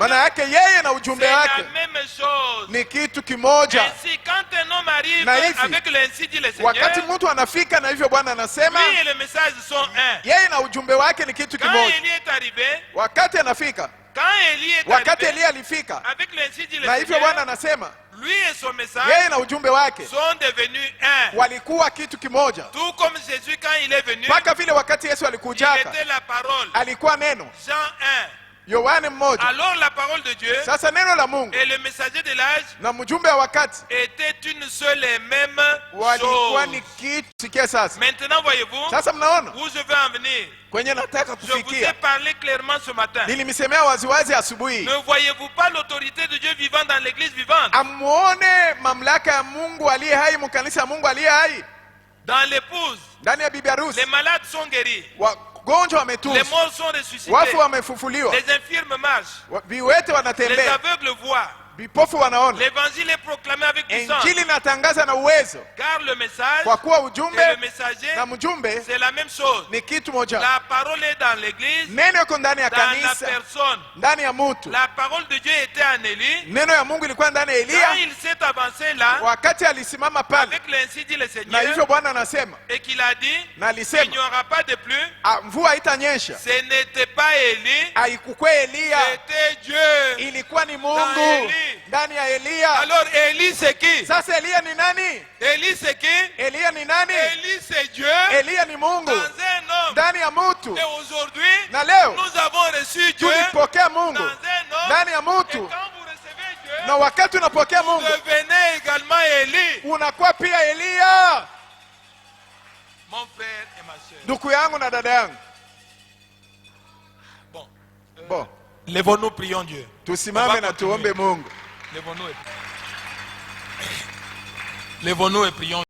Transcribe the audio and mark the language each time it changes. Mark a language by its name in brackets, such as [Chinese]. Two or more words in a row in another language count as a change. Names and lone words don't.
[Swahili] Maana yake yeye na [French] c'est [Swahili] ujumbe [French] la [Swahili] wake [French] même chose. [Swahili] ni kitu kimoja. [French] Ainsi, quand un homme arrive [Swahili] Na hivi, [French] avec le ainsi dit le Seigneur, [Swahili] Wakati mtu anafika na hivyo Bwana anasema, [French] lui et le message sont un. [Swahili] yeye na ujumbe wake ni kitu [French] Quand [Swahili] kimoja. [French] Élie est arrivé, [Swahili] Wakati anafika, wakati [French] arrivé [Swahili] Elia alifika [French] avec le ainsi dit le [Swahili] na hivyo Bwana [French] Seigneur, [Swahili] anasema, [French] lui et son message [Swahili] yeye na ujumbe wake [French] sont devenus un. [Swahili] walikuwa kitu kimoja. [French] Tout comme Jésus, quand il est venu, [Swahili] Mpaka vile wakati Yesu [French] il [Swahili] alikujaka, [French] était la parole. [Swahili] alikuwa neno. [French] Jean 1. [Swahili] Yohane mmoja. [French] Alors la parole de Dieu [Swahili] Sasa neno la Mungu [French] et le messager de l'âge [Swahili] na mjumbe wa wakati [French] étaient une seule et même [Swahili] walikuwa [French] chose. [Swahili] ni kitu. Sikia sasa. [French] Maintenant, voyez-vous, [Swahili] Sasa mnaona [French] où je veux en venir. [Swahili] kwenye nataka [French] Je vous ai [Swahili] kufikia. [French] parlé clairement ce matin. [Swahili] Nilimsemea waziwazi asubuhi. [French] Ne voyez-vous pas l'autorité de Dieu vivant dans l'église vivante? [Swahili] Amuone mamlaka ya Mungu aliye hai mkanisa ya Mungu aliye hai [French] Dans l'épouse, [Swahili] ndani ya bibi harusi. [French] les malades sont guéris. [Swahili] Wagonjwa [French] Les [Swahili] wametunzwa, [French] morts sont ressuscités. [Swahili] wafu wamefufuliwa, [French] Les infirmes marchent. [Swahili] viwete [French] Les [Swahili] wanatembea, [French] aveugles voient. [Swahili] vipofu wanaona. [French] L'évangile est proclamé avec puissance. [Swahili] Injili inatangaza na uwezo, [French] Car le message [Swahili] kwa kuwa [French] et le [Swahili] ujumbe [French] messager, [Swahili] na mjumbe [French] c'est la même chose. [Swahili] ni kitu moja. [French] La parole est dans l'église, [Swahili] Neno iko ndani ya [French] dans la [Swahili] kanisa, [French] personne. [Swahili] ndani ya mtu. [French] La parole de Dieu était en Élie. [Swahili] Neno ya Mungu ilikuwa ndani ya [French] Quand [Swahili] Eliya [French] il s'est avancé là, [Swahili] wakati alisimama pale, [French] avec l'ainsi dit le [Swahili] na [French] Seigneur, [Swahili] hivyo Bwana anasema, [French] et qu'il a dit, [Swahili] na [French] il n'y [Swahili] alisema [French] aura pas de pluie, [Swahili] mvua haitanyesha. [French] ce n'était pas Élie, [Swahili] Haikuwa Eliya, [French] c'était Dieu. [Swahili] ilikuwa ni [French] Dans [Swahili] Mungu [French] Eli. [Swahili] ndani ya Eliya. [French] Alors Élie c'est qui? [Swahili] Sasa Eliya ni nani? [French] Élie c'est qui? [Swahili] Eliya ni nani? [French] Élie c'est Dieu [Swahili] Eliya ni Mungu [French] dans un homme. [Swahili] ndani ya mtu, [French] Et aujourd'hui, [Swahili] na leo [French] nous avons reçu Dieu [Swahili] tulipokea [French] dans [Swahili] Mungu [French] un homme. [Swahili] ndani ya [French] Et [Swahili] mtu, [French] quand vous recevez Dieu, [Swahili] na wakati unapokea [French] vous [Swahili] Mungu [French] devenez également Élie. [Swahili] unakuwa pia Eliya. [French] Mon frère et ma soeur. [Swahili] Ndugu yangu na dada yangu, [French] Bon. bo Lèvons-nous, prions Dieu. [Swahili] tusimame na tuombe Mungu. [French] Lèvons-nous et prions.